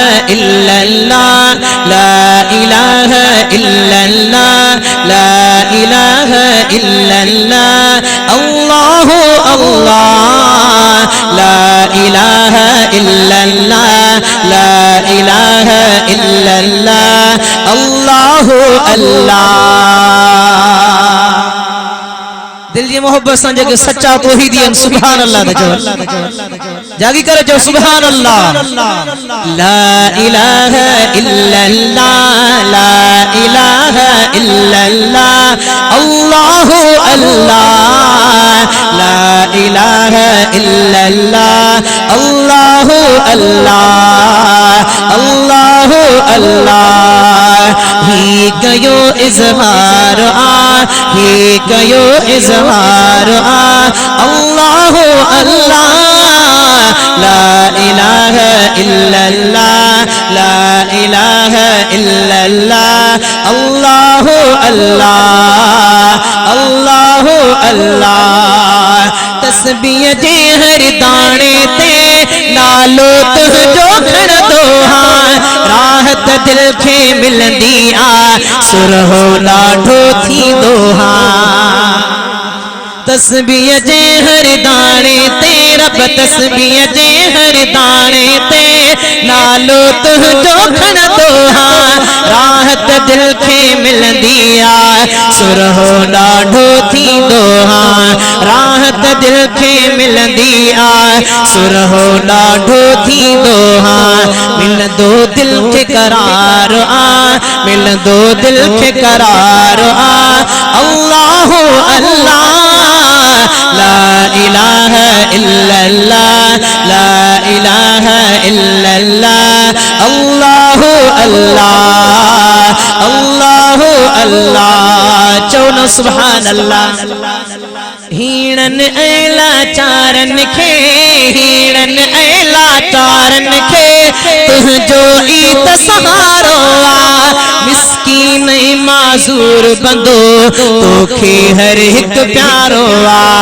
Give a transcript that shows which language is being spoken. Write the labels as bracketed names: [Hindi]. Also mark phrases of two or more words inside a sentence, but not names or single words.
[Arabic] إلا الله لا إله إلا الله لا إله إلا الله الله الله لا إله إلا الله لا إله إلا الله الله الله. [Sindhi] दिल जी मोहब्बत सां जेके सच्चा तौहीदी आहिनि [Arabic] سبحان الله [Sindhi] जो जागी करे जो [Arabic] سبحان الله. لا إله إلا الله لا إله إلا الله الله الله لا إله إلا الله الله الله الله الله. [Sindhi] ही गयो इज़हार ही गयो इज़हार [Arabic] الله الله لا إله إلا الله لا إله إلا الله الله الله الله الله. [Sindhi] तस्बीह जे हर दाणे ते नालो तुझो खणंदो हां राहत दिल खे मिलंदी आ सुरहो ॾाढो थींदो हां। तस्बीह जे हर दाणे ते रब तस्बीह जे हर दाणे ते नालो तुझो खणंदो हां राहत दिल खे मिलंदी आ सुरहो ॾाढो थींदो हां राहत दिल खे मिलंदी आ सुरहो ॾाढो थींदो हां। मिलंदो दिल खे करार मिलंदो दिल खे करार [Arabic] الله الله لا إله إلا الله لا إله إلا الله الله الله الله الله. चवनो سبحان الله. [Sindhi] हीणन ऐला चारन खे हीणन ऐला चारन खे तुझो ई त सहारो आ मिस्कीन माज़ूर बंदो तोखे हर हिक प्यारो आ।